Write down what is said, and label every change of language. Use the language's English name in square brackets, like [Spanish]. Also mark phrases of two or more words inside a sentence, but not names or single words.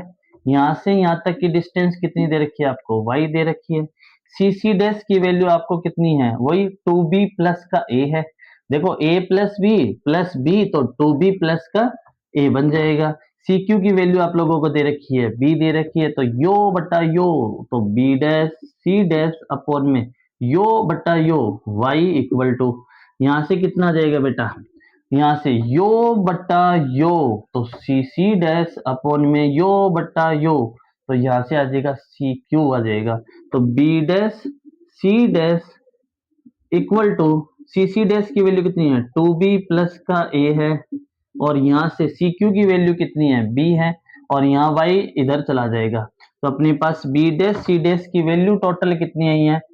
[Hindi] यहां से यहां तक की डिस्टेंस कितनी दे रखी है आपको? वाई दे रखी है। [English] C C dash [Hindi] की वैल्यू आपको कितनी है? वही 2b प्लस का ए है। देखो a प्लस बी तो 2b प्लस का ए बन जाएगा। [English] C Q [Hindi] की वैल्यू आप लोगों को दे रखी है, बी दे रखी है, तो यो बटा यो, तो [English] B dash C dash upon [Hindi] में यो बटा यो वाई [English] equal to, [Hindi] यहां से कितना आ जाएगा बेटा? यहां से यो बटा यो, तो [English] C C dash upon [Hindi] में यो बटा यो, तो यहां से आ जाएगा [English] C Q [Hindi] आ जाएगा। तो [English] B dash C dash equal to, C C dash [Hindi] की वैल्यू कितनी है? 2b प्लस का a है, और यहाँ से [English] C Q [Hindi] की वैल्यू कितनी है? b है, और यहाँ y इधर चला जाएगा। तो अपने पास [English] b dash C dash [Hindi] की [English] value total [Hindi] कितनी आई है?